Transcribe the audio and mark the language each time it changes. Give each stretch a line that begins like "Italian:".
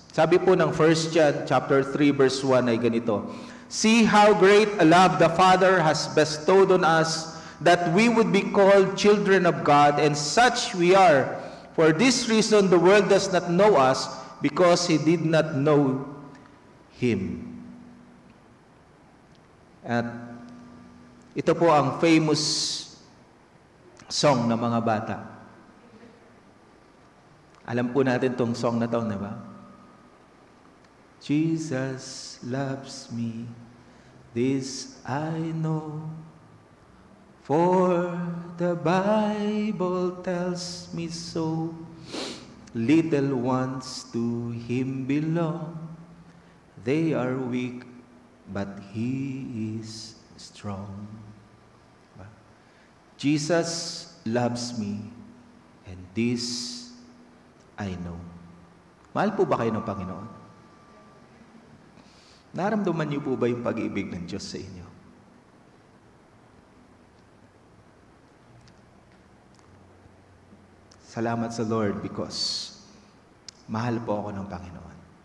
Filipino: Sabi po ng 1 John chapter 3 verse 1 ay ganito,
English: See how great a love the Father has bestowed on us, that we would be called children of God, and such we are. For this reason the world does not know us, because he did not know Him.
Filipino: At ito po ang famous song ng mga bata. Alam po natin tong song na to, di ba?
English: Jesus loves me, this I know, for the Bible tells me so. Little ones to Him belong, they are weak, but He is strong. Jesus loves me, and this I know.
Filipino: Mahal po ba kayo ng Panginoon? Naramdaman niyo po ba yung pag-ibig ng Diyos sa inyo? Salamat sa Lord because mahal po ako ng Panginoon.